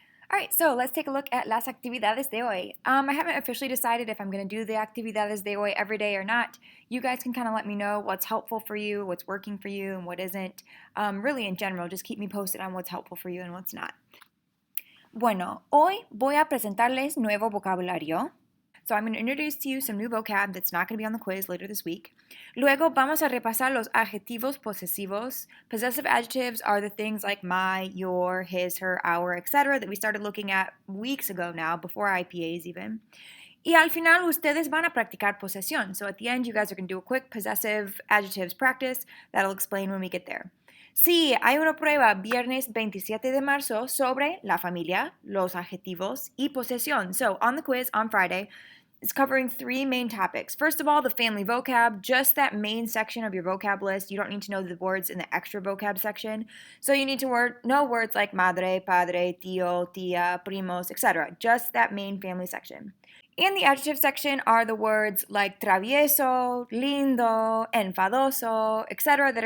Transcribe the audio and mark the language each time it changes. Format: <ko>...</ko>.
<en>Alright, so let's take a look at</en> <es>las actividades de hoy.</es> <en>I haven't officially decided if I'm going to do the</en> <es>actividades de hoy</es> <en>every day or not. You guys can kind of let me know what's helpful for you, what's working for you, and what isn't. Really, in general, just keep me posted on what's helpful for you and what's not.</en> <es>Bueno, hoy voy a presentarles nuevo vocabulario.</es> <en>So I'm going to introduce to you some new vocab that's not going to be on the quiz later this week.</en> <es>Luego vamos a repasar los adjetivos posesivos.</es> <en>Possessive adjectives are the things like my, your, his, her, our, etc. that we started looking at weeks ago now, before IPAs even.</en> <es>Y al final ustedes van a practicar posesión.</es> <en>So at the end you guys are going to do a quick possessive adjectives practice. That'll explain when we get there.</en> <es>Sí, hay una prueba viernes 27 de marzo sobre la familia, los adjetivos y posesión.</es> <en>So on the quiz on Friday, it's covering 3 main topics. First of all, the family vocab, just that main section of your vocab list. You don't need to know the words in the extra vocab section. So you need to know words like madre, padre, tío, tía, primos, etc. Just that main family section. In the adjective section are the words like travieso, lindo, enfadoso, etc.</en>